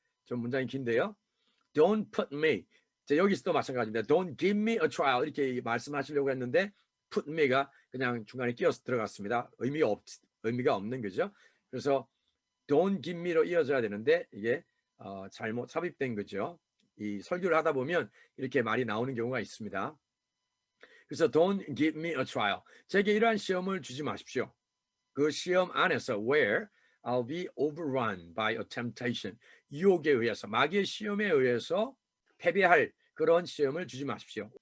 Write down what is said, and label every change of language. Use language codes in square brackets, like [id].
[ko] 좀 문장이 긴데요. [en] Don't put me. [ko] 여기서도 마찬가지입니다. [en] Don't give me a trial. [ko] 이렇게 말씀하시려고 했는데 put me가 그냥 중간에 끼어서 들어갔습니다. 의미가 없는 거죠. 그래서 don't give me로 이어져야 되는데 이게 잘못 삽입된 거죠. 이 설교를 하다 보면 이렇게 말이 나오는 경우가 있습니다. 그래서 [en] don't give me a trial. [ko] 제게 이러한 시험을 주지 마십시오. 그 시험 안에서 [en] where I'll be overrun by a temptation. [ko] 유혹에 의해서, 마귀의 시험에 의해서 패배할 그런 시험을 주지 마십시오.